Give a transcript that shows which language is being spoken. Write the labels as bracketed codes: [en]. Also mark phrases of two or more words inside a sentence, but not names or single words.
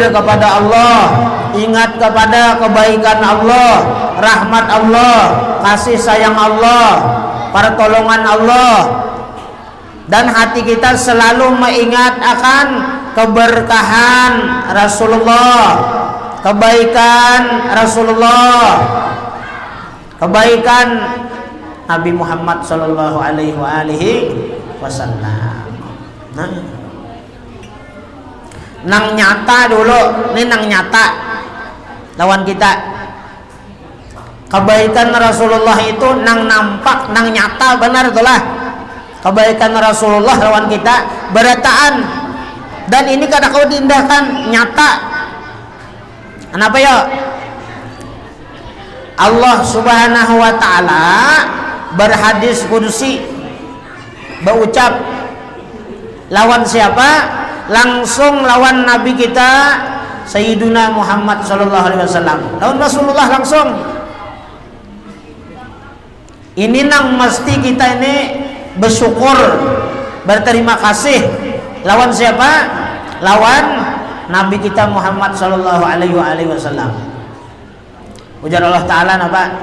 [id] kepada Allah, ingat kepada kebaikan Allah, rahmat Allah, kasih sayang Allah, pertolongan Allah, dan hati kita selalu mengingat akan keberkahan Rasulullah, kebaikan Rasulullah, kebaikan Nabi Muhammad [ar] صلى الله عليه وسلم. [bjn] Nah, nang nyata dulu, ini nang nyata lawan kita. Kebaikan Rasulullah itu nang nampak, nang nyata, benar itulah. Kebaikan Rasulullah lawan kita berataan, dan ini kadang kau diindahkan nyata. [id] Kenapa ya? [bjn] Allah [ar] سبحانه وتعالى [bjn] berhadis qudsi berucap lawan siapa? Langsung lawan Nabi kita Sayyiduna Muhammad [ar] صلى الله عليه وسلم, [bjn] lawan Rasulullah langsung. Ini nang mesti kita ini bersyukur, berterima kasih lawan siapa? Lawan Nabi kita Muhammad [ar] صلى الله عليه وسلم. [bjn] Ujar Allah Ta'ala apa?